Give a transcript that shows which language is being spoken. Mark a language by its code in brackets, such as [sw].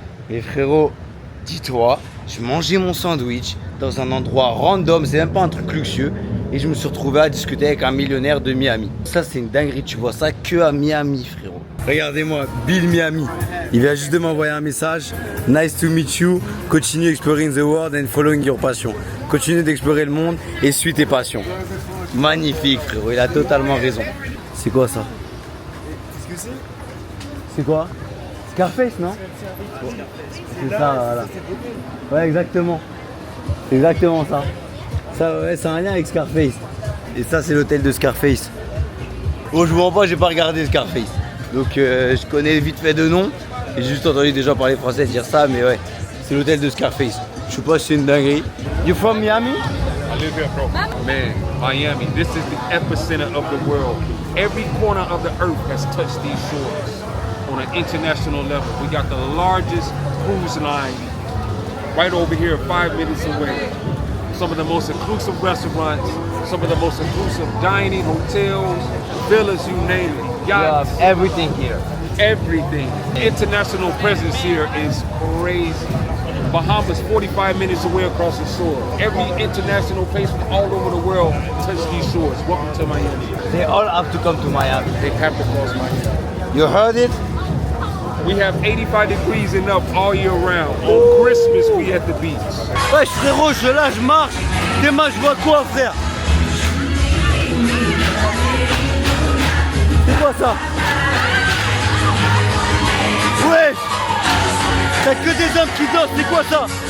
[fr] Et frérot, dis-toi, je mangeais mon sandwich dans un endroit random, c'est même pas un truc luxueux. Et je me suis retrouvé à discuter avec un millionnaire de Miami. Ça c'est une dinguerie, tu vois ça que à Miami frérot. Regardez-moi, Bill Miami. Il vient juste de m'envoyer un message. [en] Nice to meet you. Continue exploring the world and following your passion. [fr] Continue d'explorer le monde et suis tes passions. Magnifique frérot, il a totalement raison. C'est quoi ça? C'est quoi? Scarface, non? C'est ça, voilà. Ouais, exactement. C'est exactement ça. Ça, ouais, c'est un lien avec Scarface. Et ça, c'est l'hôtel de Scarface. Bon, je vous mens pas, j'ai pas regardé Scarface. Donc, je connais vite fait de nom. Et j'ai juste entendu des gens parler français dire ça, mais ouais, c'est l'hôtel de Scarface. Je sais pas si c'est une dinguerie. [en] You from Miami? I live here, bro. Man, Miami, this is the epicenter of the world. Every corner of the earth has touched these shores on an international level. We got the largest cruise line right over here, 5 minutes away. Some of the most inclusive restaurants, some of the most inclusive dining, hotels, villas, you name it. Yachts, Everything here. everything. The international presence here is crazy. Bahamas 45 minutes away across the shore. Every international place from all over the world touch these shores. Welcome to Miami. They all have to come to Miami. They have to cross Miami. You heard it? We have 85 degrees and up all year round. On Christmas, we at the beach. [fr] Wesh frérot, je suis là, je marche. Demain, je vois quoi, frère? C'est quoi ça? Wesh! T'as que des hommes qui dansent, c'est quoi ça?